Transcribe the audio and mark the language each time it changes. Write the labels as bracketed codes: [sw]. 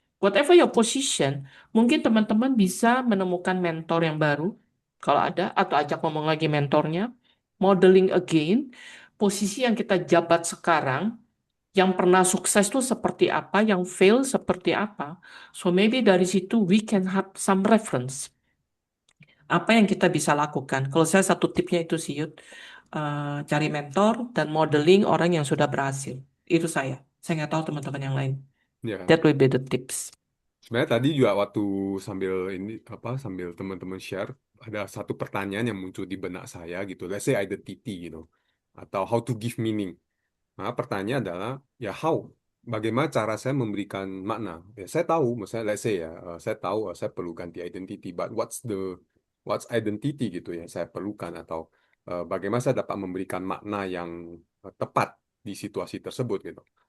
[en] Whatever your position, [id] mungkin teman-teman bisa menemukan mentor yang baru, kalau ada, atau ajak ngomong lagi mentornya, [en] modeling again, [id] posisi yang kita jabat sekarang, yang pernah sukses itu seperti apa, yang fail seperti apa. [en] So maybe [id] dari situ [en] we can have some reference. [id] Apa yang kita bisa lakukan? Kalau saya satu tipnya itu sih, Yud, cari mentor dan modeling orang yang sudah berhasil. Itu saya. Saya nggak tahu teman-teman yang lain. Ya. [en] That will be the tips. [id] Sebenarnya tadi juga waktu sambil teman-teman share, ada satu pertanyaan yang muncul di benak saya gitu. [en] Let's say identity gitu, atau how to give meaning. [id] Nah, pertanyaan adalah ya bagaimana cara saya memberikan makna? Ya saya tahu, misalnya [en] let's say [id] ya, saya tahu saya perlu ganti identity, [en] but what's identity [id] gitu ya saya perlukan, atau bagaimana saya dapat memberikan makna yang tepat di situasi tersebut gitu.